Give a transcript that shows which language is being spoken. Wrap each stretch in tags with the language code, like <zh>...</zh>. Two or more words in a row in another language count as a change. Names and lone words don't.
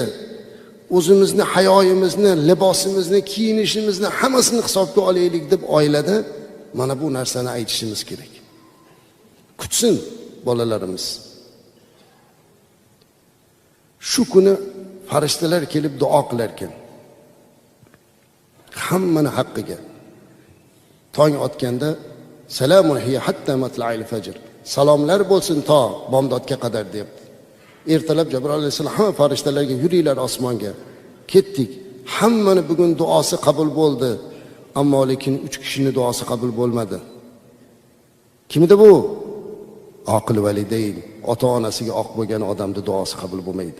<uz>O'zimizni, hayoyimizni, libosimizni, kiyinishimizni hammasini hisobga olaylik deb oilada mana bu narsani aytishimiz kerak. Kutsin bolalarimiz. Shu kuni farishtalar kelib duo qilar ekan. Hammani haqqiga. Tong otganda</uz> <ar>سلام هي حتى مطلع الفجر.</ar> <uz>Salomlar bo'lsin to bomdodga qadar deb. Ertalab Jibril alayhisalom hamma farishtalarga yuringlar osmonga. Ketdik. Hammani bugun duosi qabul bo'ldi. Ammo lekin 3 kishining duosi qabul bo'lmadi. Kimida bu?</uz> <ar>عقوق الوالدين,</ar> <uz>ota-onasiga oq bo'lgan odamning duosi qabul bo'lmaydi.</uz>